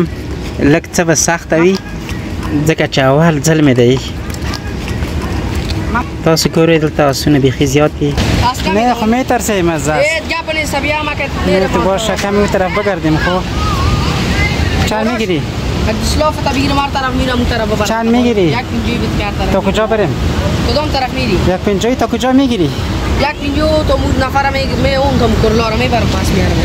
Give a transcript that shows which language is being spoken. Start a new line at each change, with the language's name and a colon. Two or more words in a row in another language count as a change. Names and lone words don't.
Pashto: لږ څه به سخته وي ځکه چې اول ځل مې دی. تاسو ګورئ دلته آسونه بیخي زیات دي.
Persian: نه خو میترسیم از تو باشه کمی اون طرف بگردیم. خب چند میگیری؟ چند میگیری؟ تا کجا بریم؟ کدام طرف میری؟ یک پنجایی تا کجا میگیری؟ یک پنجو تا نفر می اون تا کرولا رو میبرم پس میارم.